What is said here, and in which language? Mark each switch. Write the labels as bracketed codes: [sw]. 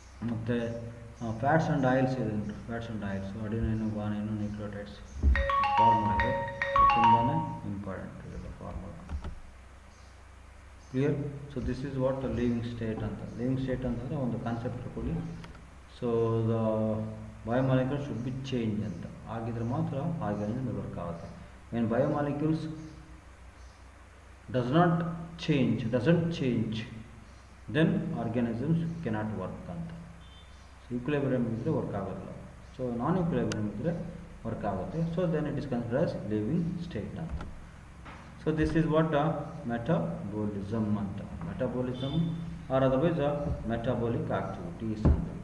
[kn] ಮತ್ತು fats and oils ಇದೆ, fats and oils, ಅಡಿನೈನು, ಗ್ವಾನೈನು, nucleotides formula ಇದೆ, ತುಂಬಾ ಇಂಪಾರ್ಟೆಂಟ್ ಇದೆ formula. Clear? [en] So this is what living state ಅಂತ. [kn] ಲಿವಿಂಗ್ ಸ್ಟೇಟ್ ಅಂತಂದರೆ ಒಂದು ಕಾನ್ಸೆಪ್ಟ್ ಇಟ್ಕೊಳ್ಳಿ. [en] so the biomolecule should be change ಅಂತ, [kn] ಆಗಿದ್ರೆ ಮಾತ್ರ ಆರ್ಗ್ಯಾನಿಸಮ್ ವರ್ಕ್ ಆಗುತ್ತೆ. [en] When biomolecules doesn't change, then organisms cannot work ಅಂತ. [kn] ಸೊ ಈಕ್ವಿಲಿಬ್ರಿಯಮ್ ಇದ್ದರೆ ವರ್ಕ್ ಆಗೋಲ್ಲ, ಸೊ ನಾನ್ ಈಕ್ವಿಲಿಬ್ರಿಯಮ್ ಇದ್ದರೆ ವರ್ಕ್ ಆಗುತ್ತೆ. [en] So then it is considered as living state ಅಂತ. So this is what metabolism ಅಂತ. Metabolism or otherwise metabolic activities ಅಂತ.